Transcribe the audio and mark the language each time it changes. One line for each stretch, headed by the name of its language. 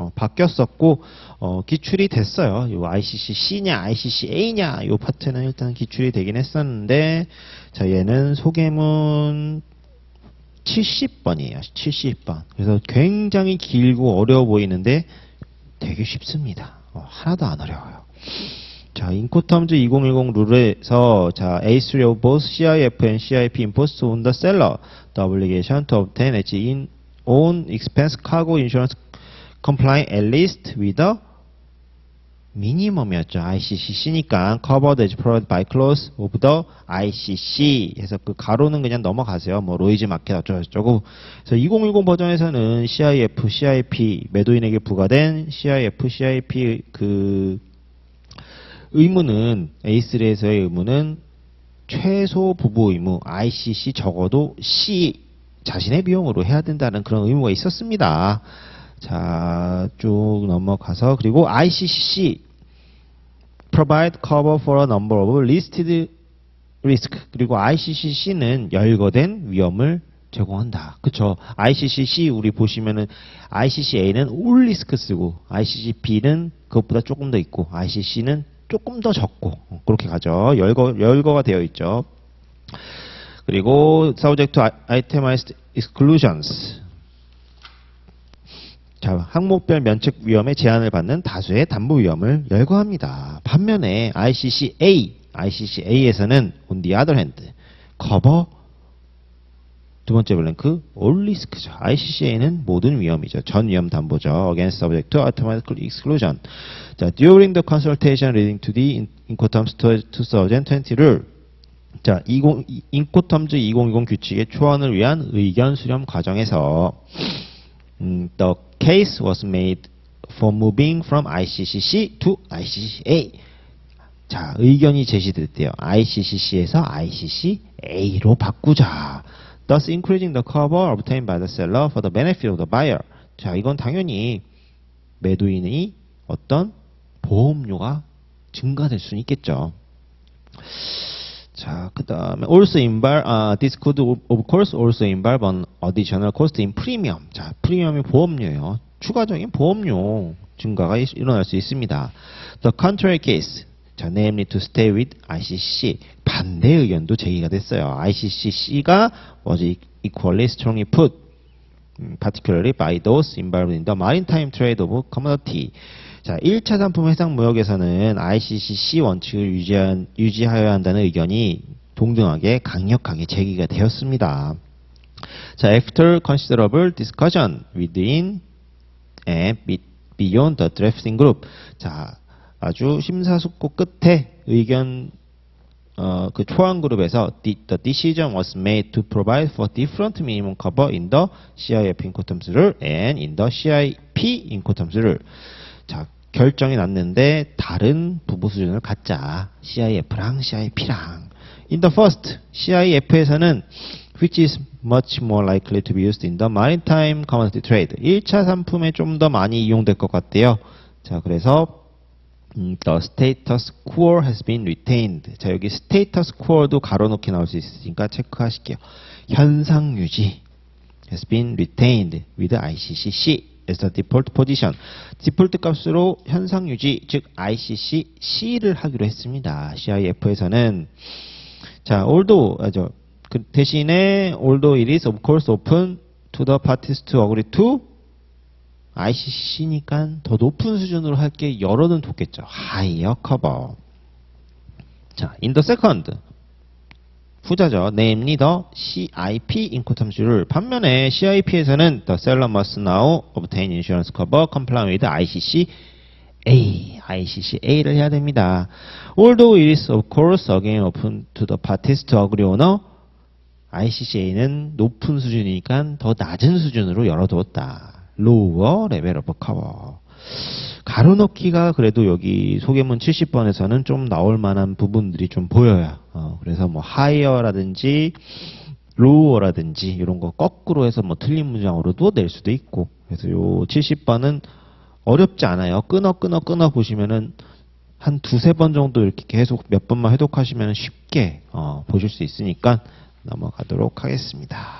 Korean: 바뀌었었고 기출이 됐어요. 요 ICC C냐 ICC A냐 요 파트는 일단 기출이 되긴 했었는데 자, 얘는 소개문 70번이에요. 70번. 그래서 굉장히 길고 어려워 보이는데 되게 쉽습니다. 하나도 안 어려워요.
English: 자,
Korean: 인코텀즈 2010 룰에서
English: 자, A3 of both CIF and CIP imposed on the seller the obligation to obtain its own expense cargo insurance complying at least with the minimum이었죠. ICCC니까 covered as provided by clause of the ICC
Korean: 해서 그 가로는 그냥 넘어가세요. 뭐 로이즈 마켓 어쩌고저쩌고. 그래서 2010 버전에서는 CIF, CIP 매도인에게 부과된 CIF, CIP 그 의무는 A3에서의 의무는 최소 부부 의무 ICC 적어도 C 자신의 비용으로 해야 된다는 그런 의무가 있었습니다.
English: 자,
Korean: 쭉 넘어가서 그리고
English: ICC provide cover for a number of listed risk.
Korean: 그리고 ICCC는 열거된 위험을 제공한다. 그쵸? ICCC 우리 보시면은 ICCA는
English: all risk
Korean: 쓰고 ICCB는 그것보다 조금 더 있고 ICC는 조금 더 적고 그렇게 가죠. 열거가 되어 있죠. 그리고
English: subject to itemized exclusions.
Korean: 자, 항목별 면책 위험에 제한을 받는 다수의 담보 위험을 열거합니다. 반면에 ICCA에서는
English: on the other hand, cover
Korean: 두 번째 블랭크
English: all risk
Korean: 죠. ICCA는 모든 위험이죠. 전 위험 담보죠.
English: against subject to automatic exclusion. 자, during the consultation leading to the Incoterms 2020 rule. 자,
Korean: 인코텀즈 2020 규칙의 초안을 위한 의견 수렴 과정에서
English: the case was made for moving from ICCC to ICCA.
Korean: 자, 의견이 제시됐대요. ICCC에서 ICCA로 바꾸자.
English: Thus increasing the cover obtained by the seller for the benefit of the buyer.
Korean: 자, 이건 당연히 매도인이 어떤 보험료가 증가될 수는 있겠죠.
English: 자, 그 다음에 also involve, this could of course also involve an additional cost in premium.
Korean: 자, 프리미엄이 보험료예요. 추가적인 보험료 증가가 일어날 수 있습니다.
English: The contrary case. 자, namely to stay with ICC.
Korean: 반대 의견도 제기가 됐어요.
English: ICCC가 was equally strongly put, particularly by those involved in the maritime trade of commodity.
Korean: 자, 1차 상품 해상 무역에서는 ICCC 원칙을 유지하여야 한다는 의견이 동등하게 강력하게 제기가 되었습니다.
English: 자, after considerable discussion within and beyond the drafting group. 자,
Korean: 아주 심사숙고 끝에 의견 그 초안 그룹에서
English: the decision was made to provide for different minimum cover in the CIF Incoterms rule and in the CIP Incoterms rule. 자,
Korean: 결정이 났는데 다른 부부 수준을 갖자. CIF랑 CIP랑.
English: In the first,
Korean: CIF에서는
English: which is much more likely to be used in the maritime commodity trade.
Korean: 1차 상품에 좀 더 많이 이용될 것 같대요. 자, 그래서
English: the status quo has been retained.
Korean: 자, 여기
English: status quo
Korean: 도 가로놓기 나올 수 있으니까 체크하실게요. 현상 유지
English: has been retained with ICC as the default position.
Korean: 디폴트 값으로 현상 유지, 즉 ICC C를 하기로 했습니다.
English: CIF에서는 자, although
Korean: 그 대신에
English: although it is of course open to the parties to agree to ICC니까
Korean: 더 높은 수준으로 할 게 열어는 뒀겠죠.
English: higher cover. 자, in the second
Korean: 후자죠.
English: namely the CIP incoterms rule.
Korean: 반면에 CIP에서는
English: the seller must now obtain insurance cover complying with ICC A.
Korean: ICC A를 해야 됩니다.
English: Although it is of course again open to the parties to agree on a
Korean: ICC A는 높은 수준이니까 더 낮은 수준으로 열어두었다.
English: Lower level of cover.
Korean: 가로넣기가 그래도 여기 소개문 70번에서는 좀 나올 만한 부분들이 좀 보여요. 그래서 뭐 higher라든지 lower라든지 이런 거 거꾸로 해서 뭐 틀린 문장으로도 낼 수도 있고. 그래서 요 70번은 어렵지 않아요. 끊어 보시면은 한 두세 번 정도 이렇게 계속 몇 번만 해독하시면 쉽게 보실 수 있으니까 넘어가도록 하겠습니다.